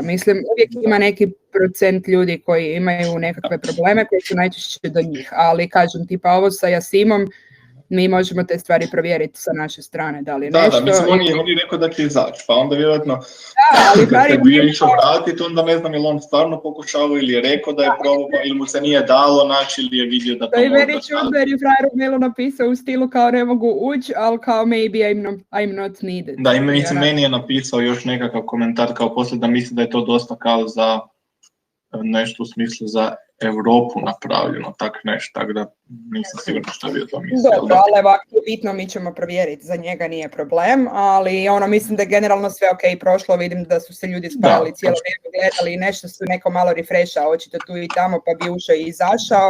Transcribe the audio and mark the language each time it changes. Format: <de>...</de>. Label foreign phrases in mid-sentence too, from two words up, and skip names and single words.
<hr>Mislim, uvijek ima neki procent ljudi koji imaju nekakve probleme koji su najčešće do njih, ali kažem, tipa ovo sa Jasimom, mi možemo te stvari provjeriti sa naše strane, da li je nešto... Da, mislim, on je rekao da će izaći, pa onda vjerojatno ali kad se bio išao vratiti, onda ne znam je li on stvarno pokušao ili je rekao da je probao, ili mu se nije dalo naći ili je vidio da to možda... To je meni čudno jer je frajer u mailu napisao u stilu kao ne mogu ući, ali kao</hr> <en>maybe I'm not needed.</en> <hr>Da, i meni je napisao još nekakav komentar kao poslije da misli da je to dosta kao za nešto u smislu za Europu napravljeno, tako da nisam sigurno što bi o tom mislio. Dobro, ali ovako je bitno, mi ćemo provjeriti, za njega nije problem, ali mislim da je generalno sve ok prošlo, vidim da su se ljudi spavali cijelo vrijeme gledali i nešto su neko malo refreshao, očito tu i tamo pa bi ušao i izašao.</hr>